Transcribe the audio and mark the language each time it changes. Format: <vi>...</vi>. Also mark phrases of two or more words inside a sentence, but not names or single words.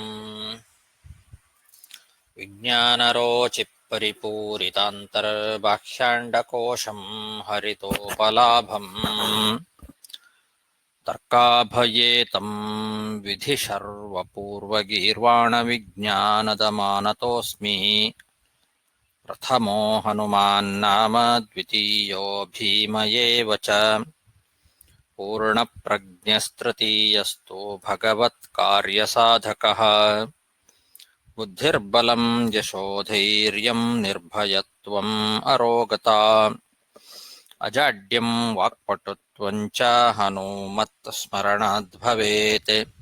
<sa>ವಿಜ್ಞಾನರೋಚಿಪರಿಪೂರಿತಾಂತರ್ಬಾಹ್ಯಾಂಡಕೋಶಂ ಹರಿತೋಪಲಾಭಂ ತರ್ಕಾಭಯೇತಂ ವಿಧಿಶರ್ವಪೂರ್ವಗೀರ್ವಾಣವಿಜ್ಞಾನದಮಾನತೋऽಸ್ಮಿ. ಪ್ರಥಮೋ ಹನುಮಾನ್ನಾಮ ದ್ವಿತೀಯೋ ಭೀಮ ಏವ ಚ. ಪೂರ್ಣಪ್ರಜ್ಞಸ್ತೃತೀಯಸ್ತು ಭಗವತ್ಕಾರ್ಯಸಾಧಕಃ. ಬುದ್ಧಿರ್ಬಲಂ ಯಶೋಧೈರ್ಯಂ ನಿರ್ಭಯತ್ವಂ ಅರೋಗತಾ. ಅಜಾಡ್ಯಂ ವಾಕ್ಪಟುತ್ವಂ ಚ ಹನುಮತ್ಸ್ಮರಣಾದ್ ಭವೇತ್.</sa>